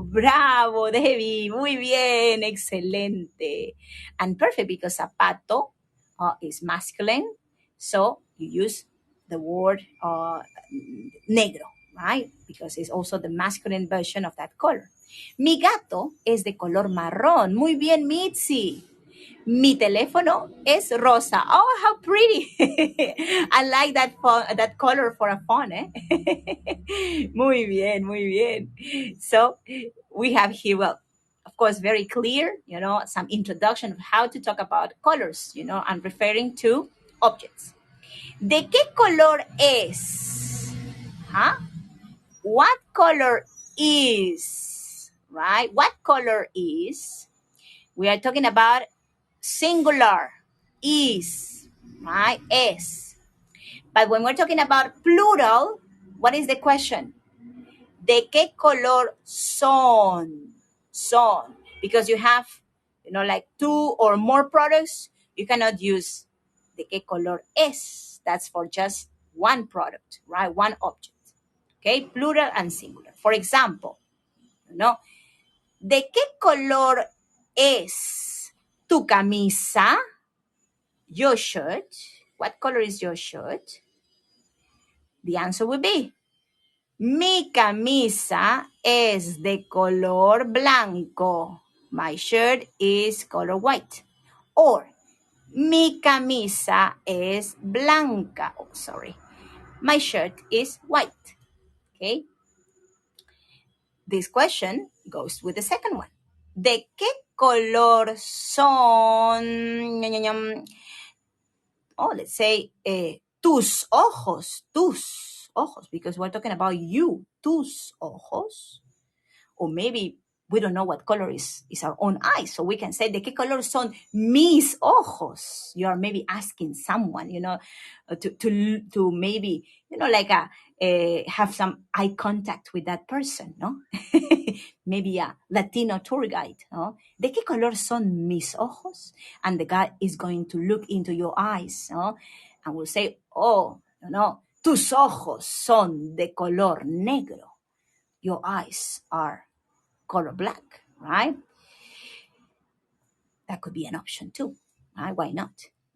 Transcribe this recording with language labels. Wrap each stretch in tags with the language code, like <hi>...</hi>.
<es>Bravo, Debbie. Muy bien, excelente.</es> <en>And perfect, because zapato is masculine. So you use the word negro, right? Because it's also the masculine version of that color.</en> <es>Mi gato es de color marrón. Muy bien, Mitzi. Mi teléfono es rosa.</es> <en>Oh, how pretty. I like that color for a phone, eh?</en> <es>Muy bien, muy bien.</es> <en>So we have here, well, of course, very clear, some introduction of how to talk about colors, and referring to objects.</en> <es>¿De qué color es? Huh?</es> <en>What color is? Right? What color is? We are talking about singular, is, right? Es. But when we're talking about plural, what is the question?</en> <es>¿De qué color son? Son.</es> <en>Because you have, like two or more products, you cannot use</en> <es>¿de qué color es?</es> <en>That's for just one product, right? One object. Okay? Plural and singular. For example,</en> <es>¿de qué color es tu camisa?</es> <en>Your shirt. What color is your shirt? The answer would be,</en> <es>mi camisa es de color blanco.</es> <en>My shirt is color white. Or,</en> <es>mi camisa es blanca.</es> <en>Oh, sorry. My shirt is white. Okay. This question goes with the second one.</en> <es>¿De qué color son?</es> <en>Oh, let's say</en> <es>tus ojos,</es> <en>because we're talking about you.</en> <es>Tus ojos.</es> <en>Or maybe we don't know what color is our own eyes. So we can say,</en> <es>¿de qué color son mis ojos?</es> <en>You are maybe asking someone, to maybe, like have some eye contact with that person, no? Maybe a Latino tour guide, no?</en> <es>¿De qué color son mis ojos?</es> <en>And the guy is going to look into your eyes, no? And will say, oh,</en> <es>tus ojos son de color negro.</es> <en>Your eyes are color black, right? That could be an option too, right? Why not?</en>